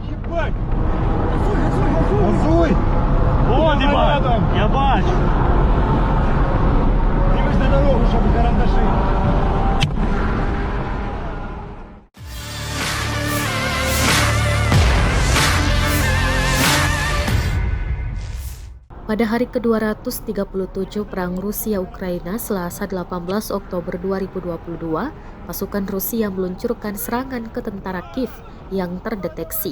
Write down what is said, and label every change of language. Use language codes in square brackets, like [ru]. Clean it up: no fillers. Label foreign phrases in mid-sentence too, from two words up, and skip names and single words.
[uk] Газуй! О, я бачу. Дивись на дорогу, щоб карандаши. [id] Pada hari ke-237 Perang Rusia-Ukraina Selasa 18 Oktober 2022, pasukan Rusia meluncurkan serangan ke tentara Kiev yang terdeteksi.